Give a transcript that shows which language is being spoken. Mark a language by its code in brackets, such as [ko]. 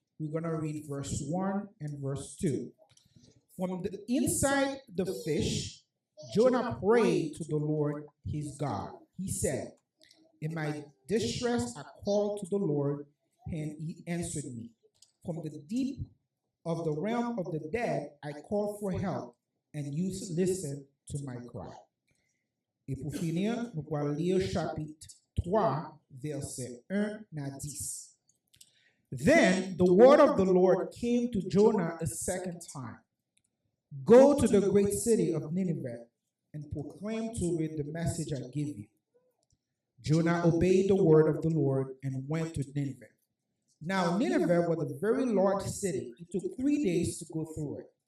[en] We're going to read verse 1 and verse 2. From the inside the fish, Jonah prayed to the Lord his God. He said, in my distress I called to the Lord, and he answered me. From the deep of the realm of the dead I called for help, and you listened to my cry. [fr] Et pour finir, nous allons lire chapitre 3, verset 1 à 10. [en] Then the word of the Lord came to Jonah a second time. Go to the great city of Nineveh and proclaim to it the message I give you. Jonah obeyed the word of the Lord and went to Nineveh. Now Nineveh was a very large city. It took 3 days to go through it.